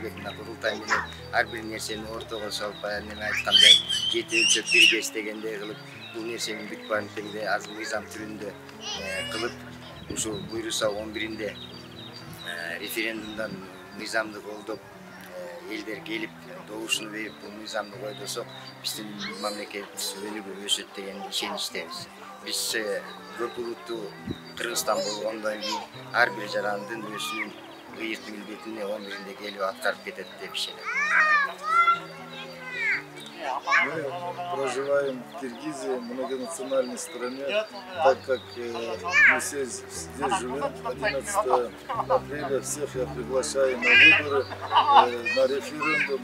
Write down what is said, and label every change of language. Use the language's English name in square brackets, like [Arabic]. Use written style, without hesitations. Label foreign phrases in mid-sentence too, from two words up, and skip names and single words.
[Kyrgyz] Мына курултай менен ар бир нерсени ортого салып, неме айткандай, жети өлчөп бир кеч дегендей кылып, бул нерсенин бүт баарын тегиде азыр мыйзам түрүндө кылып, ушул буйруса 11-inde референдумдан мыйзамды колдоп, элдер келип добушуну берип, бул мыйзамды койдосок, биздин мамлекетибиз өнүгүп өсөт деген ишеничтебиз. Биз көп улуттуу Кыргызстан болгондон кийин ар бир жарандын өзүнүн ыйык милдетине 11-inde келип аткарып кетет деп ишенем. [Russian] Мы проживаем в Киргизии, многонациональной стране, так как мы все здесь живем. 11 апреля всех я приглашаю на выборы, на референдум.